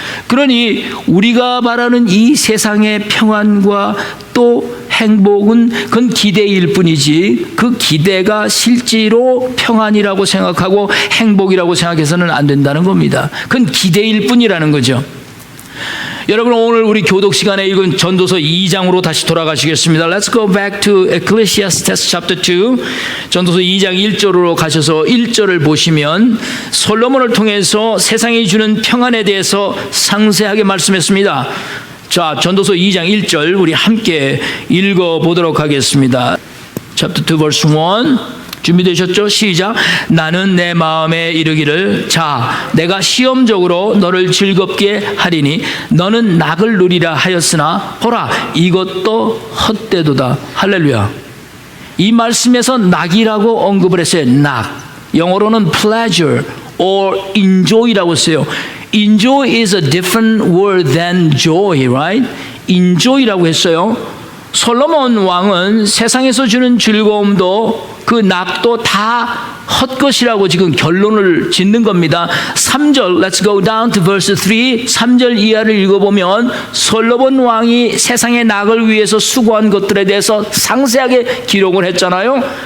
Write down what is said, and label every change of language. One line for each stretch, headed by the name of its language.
Korean: 그러니 우리가 바라는 이 세상의 평안과 또 행복은 그건 기대일 뿐이지 그 기대가 실제로 평안이라고 생각하고 행복이라고 생각해서는 안 된다는 겁니다. 그건 기대일 뿐이라는 거죠. 여러분 오늘 우리 교독 시간에 읽은 전도서 2장으로 다시 돌아가시겠습니다.
English: Let's go back to Ecclesiastes chapter 2.
Korean: 전도서 2장 1절로 가셔서 1절을 보시면 솔로몬을 통해서 세상이 주는 평안에 대해서 상세하게 말씀했습니다. 자, 전도서 2장 1절 우리 함께 읽어보도록 하겠습니다.
English: Chapter 2 verse 1.
Korean: 준비되셨죠? 시작. 나는 내 마음에 이르기를 자 내가 시험적으로 너를 즐겁게 하리니 너는 낙을 누리라 하였으나 보라 이것도 헛되도다. 할렐루야. 이 말씀에서 낙이라고 언급을 했어요. 낙. 영어로는 pleasure or enjoy라고 써요.
English: Enjoy is a different word than joy, right?
Korean: enjoy라고 했어요. 솔로몬 왕은 세상에서 주는 즐거움도 그 낙도 다 헛것이라고 지금 결론을 짓는 겁니다.
English: 3절 Let's go down to verse 3.
Korean: 3절 이하를 읽어보면 솔로몬 왕이 세상의 낙을 위해서 수고한 것들에 대해서 상세하게 기록을 했잖아요.